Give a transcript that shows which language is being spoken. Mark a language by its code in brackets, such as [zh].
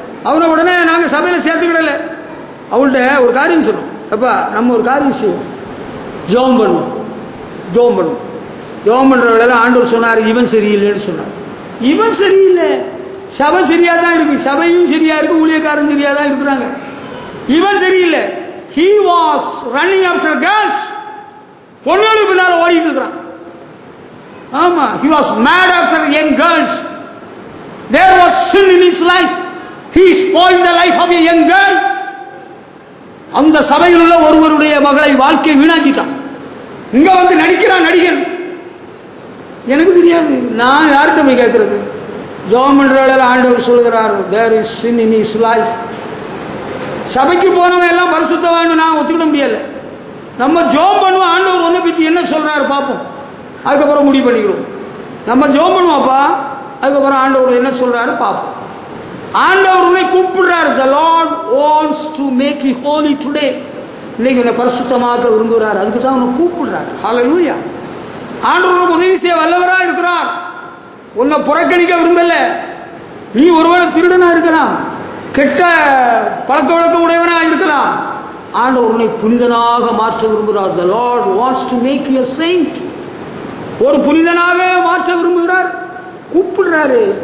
[ta] அவனை உடனே நாங்கள் சபையில் சேர்த்துக்கிடல. அவங்கள்ட்ட ஒரு காரியம் சொல்லுவோம், அப்பா நம்ம ஒரு காரியம் செய்வோம், ஜோம் பண்ணுவோம். ஜோம் பண்ணுவோம். ஜோம் பண்ணுற வேலையில் ஆண்டவர் சொன்னார், இவன் சரியில்லைன்னு சொன்னார். இவன் சரியில்லை, சபை சரியாக தான் இருக்கு, சபையும் சரியா இருக்கு, ஊழியக்காரன் சரியா தான் இருக்கிறாங்க. இவன் சரியில்லை. [en] He was running after girls. [ta] பொண்ணுகளுக்கு பின்னால் ஓடிட்டு இருக்கிறான். [en] ஆமா, he was mad after young girls. There was sin in his life. He spoiled the life of a young girl. [ta] அந்த சபையில் உள்ள ஒருவருடைய மகளை வாழ்க்கையை வீணாக்கிட்டான். இங்க வந்து நடிக்கிறான் நடிகன். எனக்கு தெரியாது, நான் யார்கிட்ட போய் கேட்கறது? ஜெபம் பண்ற வேளையில் ஆண்டவர் சொல்கிறார், [en] there is sin in his life. [ta] சபைக்கு போனவன் எல்லாம் பரிசுத்தவான்னு நான் ஒத்துக்கிட முடியல. நம்ம ஜெபம் பண்ணுவோம், ஆண்டவர் ஒன்றை பற்றி என்ன சொல்றாரு பார்ப்போம், அதுக்கப்புறம் முடிவு பண்ணிக்கிடுவோம். நம்ம ஜெபம் பண்ணுவோம்ப்பா, அதுக்கப்புறம் ஆண்டவர் என்ன சொல்றாரு பார்ப்போம். ஆண்டவர் உன்னை கூப்பிடுறாரு. [en] The Lord wants to make you holy today. [ta] இன்னைக்கு உன்னை பரிசுத்தமாக விரும்புகிறார், அதுக்கு தான் உன்னை கூப்பிடுறாரு. ஹல்லேலூயா. ஆண்டவர் உனக்கு உதவி செய்ய வல்லவராக இருக்கிறார். உன்னை புறக்கணிக்க விரும்பல. நீ ஒருவேளை திருடனா இருக்கலாம், கெட்ட பழக்க வழக்கம் உடையவனா இருக்கலாம். ஆண்டவர் உன்னை புனிதனாக மாற்ற விரும்புகிறார். [en] The Lord wants to make you a saint. [ta] ஒரு புனிதனாக மாற்ற விரும்புகிறார், கூப்பிடுறாரு.